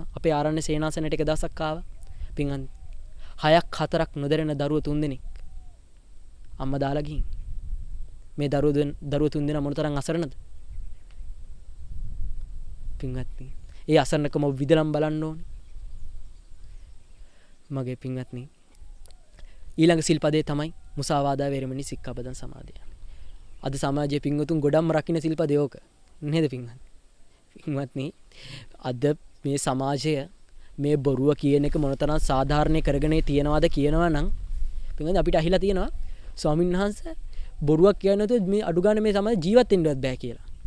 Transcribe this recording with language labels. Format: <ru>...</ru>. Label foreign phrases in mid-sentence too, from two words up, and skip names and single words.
<si>අපේ ආරණ්‍ය සේනාසනයට එක දවසක් ආවා. පින්වත්නි 6ක් 4ක් නොදැරෙන දරුවෝ 3 දෙනෙක් අම්මා දාලා ගිහින්. මේ දරුවෝ 3 දෙනා මොනතරම් අසරණද? පින්වත්නි ඒ අසරණකම විදලම් බලන්න ඕනේ. මගේ පින්වත්නි ඊළඟ සිල්පදේ තමයි</si> <pi>මුසාවාදා වේරමණී සික්ඛාපදං සමාදියාමි.</pi> <si>අද සමාජයේ පින්වතුන් ගොඩක්ම රකින්න සිල්පදේ ඕක. නේද පින්වත්නි? පින්වත්නි අද මේ සමාජය මේ බොරුව කියන එක මොනතරම් සාධාරණේ කරගෙන තියනවාද කියනවා නම් පින්වත්නි අපිට අහිලා තියෙනවා ස්වාමීන් වහන්සේ බොරුවක් කියන්නේ නැතුව මේ අඩු ගන්න මේ සමාජ ජීවත් වෙන්නවත් බෑ කියලා.</si>